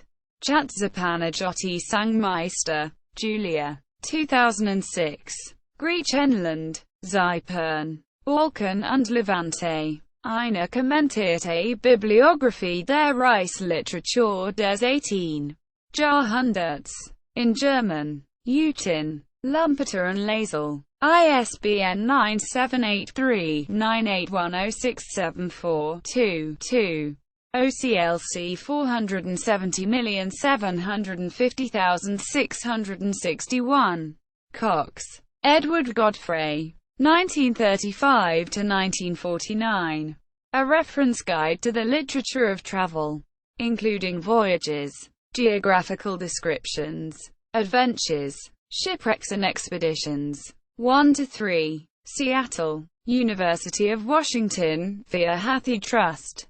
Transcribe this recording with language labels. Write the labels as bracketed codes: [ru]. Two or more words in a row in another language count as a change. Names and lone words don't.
[de] Chatzapanajotti Sangmeister, Julia. 2006. Griechenland, Zypern, Balkan und Levante. Eine kommentierte Bibliographie der Reichsliteratur des 18. [en] Jahrhunderts. In German. Utin, Lampeter and Lazel. ISBN 978-3-98106742-2. OCLC 470,750,661. Cox, Edward Godfrey. 1935–1949. A Reference Guide to the Literature of Travel, including voyages, geographical descriptions, adventures, shipwrecks and expeditions. 1–3. Seattle, University of Washington, via Hathi Trust.